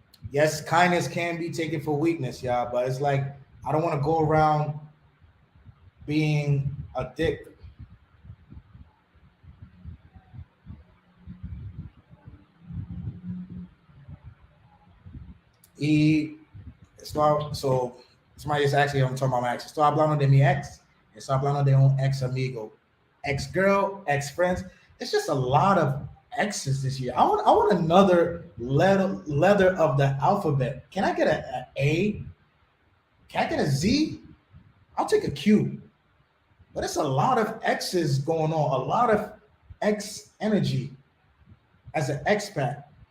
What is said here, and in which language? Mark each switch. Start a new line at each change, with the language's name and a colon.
English: Yes, kindness can be taken for weakness, y'all, but it's like I don't want to go around being a dick. Y so somebody just actually I'm talking about my ex.
Spanish: Estoy hablando de mi ex. Estoy hablando de un ex amigo,
English: ex girl, ex friends. It's just a lot of X's this year. I want another letter of the alphabet. Can I get a A? Can I get a Z? I'll take a Q. But it's a lot of X's going on. A lot of X energy as an expat.